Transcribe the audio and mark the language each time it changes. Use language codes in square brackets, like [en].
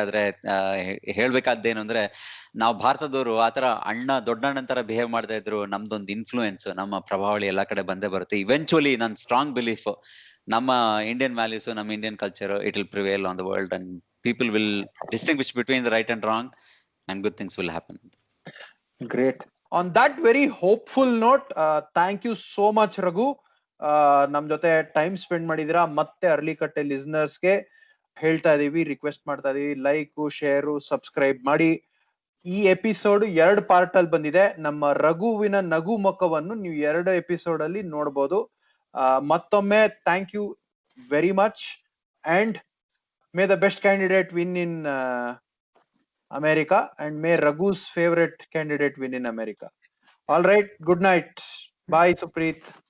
[kn] ಆದ್ರೆ ಹೇಳ್ಬೇಕಾದ್ದೇನು ಅಂದ್ರೆ, ನಾವು ಭಾರತದವರು ಆತರ ದೊಡ್ಡ ಅಣ್ಣನ ತರ ಬಿಹೇವ್ ಮಾಡ್ತಾ ಇದ್ರು. ನಮ್ದೊಂದು ಇನ್ಫ್ಲೂಯೆನ್ಸ್, ನಮ್ಮ ಪ್ರಭಾವಳಿ ಎಲ್ಲಾ ಕಡೆ ಬಂದೇ ಬರುತ್ತೆ. [en] Eventually ನನ್ strong belief, ನಮ್ಮ Indian values, ನಮ್ಮ Indian culture, it will prevail on the world and people will distinguish between the right and wrong and good things will happen. Great. On that very hopeful note, thank you so much Raghu. [kn] ನಮ್ ಜೊತೆ time spend ಮಾಡಿದಿರಾ. ಮತ್ತೆ ಅರ್ಲಿಕಟ್ಟೆ ಲಿಸ್ನರ್ಸ್ಗೆ ಹೇಳ್ತಾ ಇದೀವಿ, request ಮಾಡ್ತಾ ಇದೀವಿ, like, share, subscribe ಮಾಡಿ. ಈ episode 2 part ಅಲ್ಲಿ ಬಂದಿದೆ. ನಮ್ಮ ರಘುವಿನ ನಗು ಮುಖವನ್ನು ನೀವು 2 ಎಪಿಸೋಡ್ ಅಲ್ಲಿ ನೋಡಬಹುದು. ಮತ್ತೊಮ್ಮೆ [en] Thank you very much, and may the best candidate win in America, and may Raghu's favorite candidate win in America. All right, good night. Bye Supreet.